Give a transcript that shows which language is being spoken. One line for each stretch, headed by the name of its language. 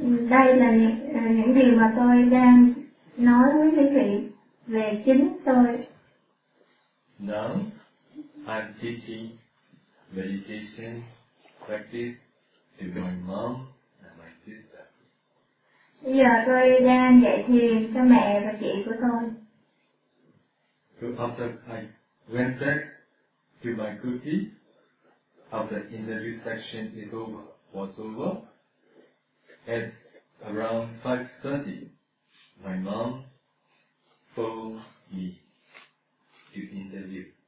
Vietnamese: Đây là những điều mà tôi đang nói với quý vị về chính tôi.
English: Now, I'm teaching meditation practice to my mom and my sister.
Vietnamese: Bây giờ tôi đang dạy thiền cho mẹ và chị của tôi.
English: So after I went back to my kuti, after interview section is over, was over, at around 5:30, my mom phoned me to interview.